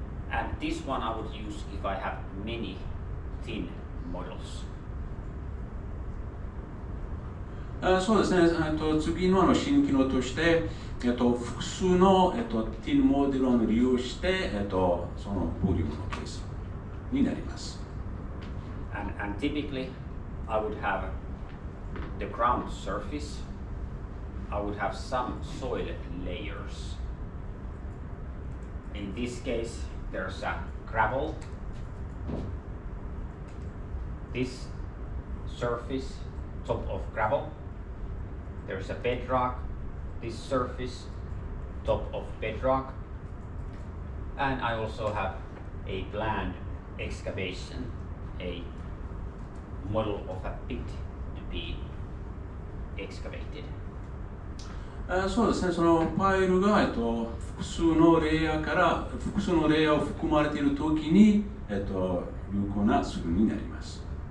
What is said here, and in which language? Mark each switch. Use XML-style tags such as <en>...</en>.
<en>And this one I would use if I have many thin models.</en> <ja>そうですね、次の新機能として、複数の、TIN モデルを利用して、そのボリュームの計算になります。</ja> <en>And typically, I would have the ground surface. I would have some soil layers. In this case, there's a gravel. This surface, top of gravel. There's a bedrock. This surface, top of bedrock. And I also have a planned excavation, a model of a pit to be excavated.</en> <ja>そうですね、そのファイルが、複数のレイヤーから複数のレイヤーを含まれているときに、有効なツールになります。</ja>